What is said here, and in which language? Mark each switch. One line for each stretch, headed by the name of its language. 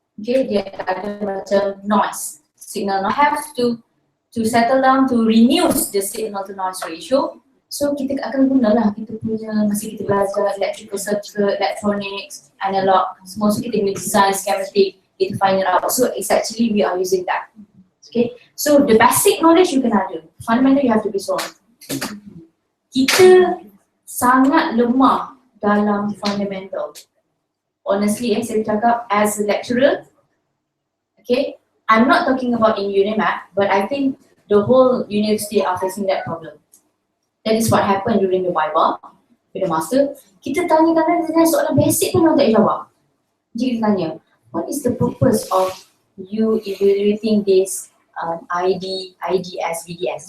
English: Okay,
Malay: dia ada macam
English: noise, signal noise. Have to settle down to reduce the signal to noise ratio.
Malay: So kita akan gunalah kita punya, masa kita belajar electrical circuit, electronics, analog, semua. So kita guna design, schematic, kita find it out.
English: So it's actually we are using that. Okay, so the basic knowledge you can ada, fundamental you have to be strong.
Malay: Kita sangat lemah dalam fundamental.
English: Honestly,
Malay: saya cakap
English: as a lecturer, okay, I'm not talking about in UNIMAP, but I think the whole university are facing that problem. That is what happened during the Viva, with the master.
Malay: Kita tanya soalan basic pun orang tak jawab. Jadi kita tanya,
English: what is the purpose of you evaluating this IDS, VDS?